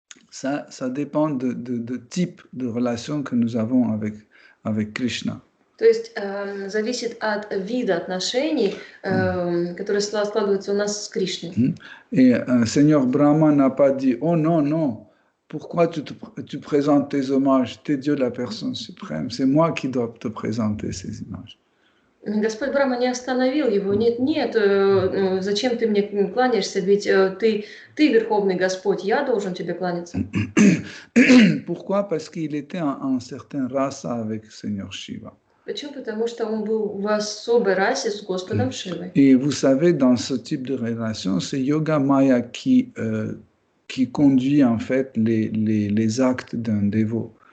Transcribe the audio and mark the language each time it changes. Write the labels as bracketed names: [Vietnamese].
[French] Ça dépend de type de relation que nous avons avec Krishna. [Russian] То есть зависит от вида отношений, которые складываются у нас с Кришной. [French] Et Seigneur Brahma n'a pas dit, oh non, non, pourquoi tu présentes tes hommages? T'es Dieu la personne suprême, c'est moi qui dois te présenter ces images. [Russian] Господь Брахма не остановил его. Нет, нет, зачем ты мне кланяешься? Ведь ты Верховный Господь, я должен тебе кланяться. [French] Pourquoi? Parce qu'il était en certain rasa avec Seigneur Shiva. [Russian] Почему? Потому что он был в особой расе с Господом Шивой. [French] Et vous savez, dans ce type de relation, c'est Yoga Maya qui conduit en fait les actes d'un dévot.